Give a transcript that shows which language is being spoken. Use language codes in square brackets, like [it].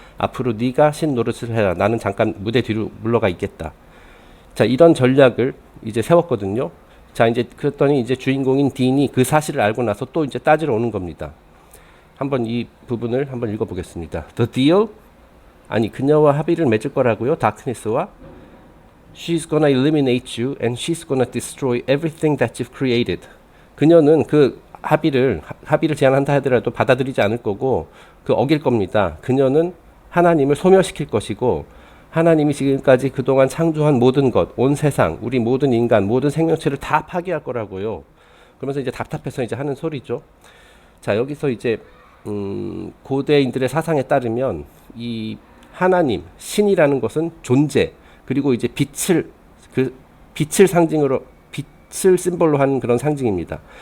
[ko] 앞으로 네가 신 노릇을 해라. 나는 잠깐 무대 뒤로 물러가 있겠다. 자, 이런 전략을 이제 세웠거든요. 자, 이제 그랬더니 이제 주인공인 딘이 그 사실을 알고 나서 또 이제 따지러 오는 겁니다. 한번 이 부분을 한번 읽어보겠습니다. [en] The deal? [ko] 아니, 그녀와 합의를 맺을 거라고요? 다크니스와? [en] She's gonna eliminate you and she's gonna destroy everything that you've created. [ko] 그녀는 그 합의를 제안한다 하더라도 받아들이지 않을 거고 그 어길 겁니다. 그녀는 하나님을 소멸시킬 것이고 하나님이 지금까지 그동안 창조한 모든 것, 온 세상, 우리 모든 인간, 모든 생명체를 다 파괴할 거라고요. 그러면서 이제 답답해서 이제 하는 소리죠. 자, 여기서 이제 고대인들의 사상에 따르면 이 하나님, 신이라는 것은 존재, 그리고 이제 빛을 상징으로, 빛을 심볼로 하는 그런 상징입니다.